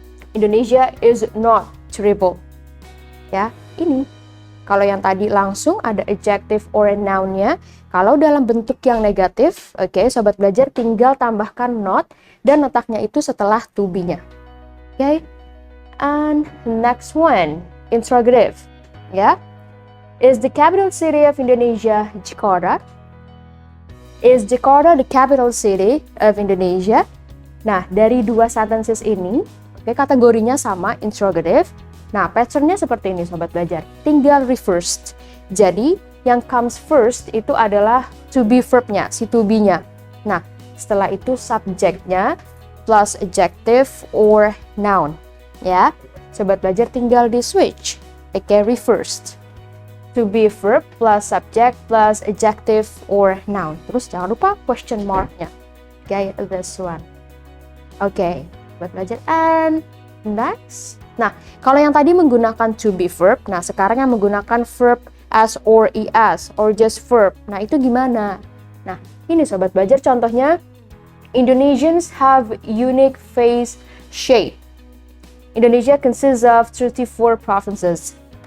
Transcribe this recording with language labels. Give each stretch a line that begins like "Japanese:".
English: Indonesia is not terrible.
Indonesian: Ya, ini. Kalau yang tadi langsung ada adjective or noun-nya, kalau dalam bentuk yang negatif, oke, sobat belajar tinggal tambahkan not dan letaknya itu setelah to be-nya. Oke.
English: And next one, interrogative. Ya. Is the capital city of Indonesia Jakarta? Is Jakarta the capital city of Indonesia?
Indonesian: Nah, dari dua sentences ini, oke, kategorinya sama, interrogative. Nah, patternnya seperti ini, sobat belajar. Tinggal reversed. Jadi, yang comes first itu adalah to be verb-nya, si to be-nya. Nah, setelah itu subject-nya plus adjective or noun. Ya, sobat belajar tinggal di switch. Oke, reversed.
English: To be verb plus subject plus adjective or noun.
Indonesian: Terus jangan lupa question mark-nya. Oke,
English: this one.
Indonesian: Oke, buat belajar.
English: And next.
Indonesian: Nah, kalau yang tadi menggunakan to be verb, nah sekarang yang menggunakan verb as or es or just verb. Nah, itu gimana? Nah, ini sobat belajar contohnya.
English: Indonesians have unique face shape. Indonesia consists of 34 provinces.